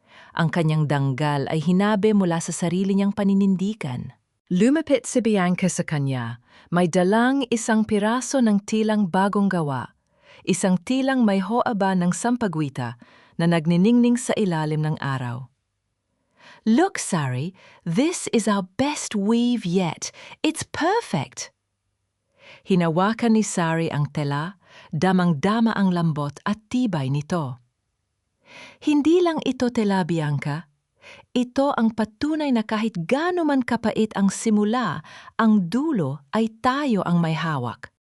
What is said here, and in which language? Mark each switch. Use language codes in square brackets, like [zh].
[tl] Ang kanyang danggal ay hinabe mula sa sarili niyang paninindigan. Lumapit si Bianca sa kanya, may dalang isang piraso ng tilang bagong gawa, isang tilang may hoaba ng sampagwita na nagniningning sa ilalim ng araw. [en] "Look, Sari, this is our best weave yet. It's perfect!" [tl] Hinawakan ni Sari ang tela, damang-dama ang lambot at tibay nito. Hindi lang ito tela, Bianca. Ito ang patunay na kahit gaano man kapait ang simula, ang dulo ay tayo ang may hawak.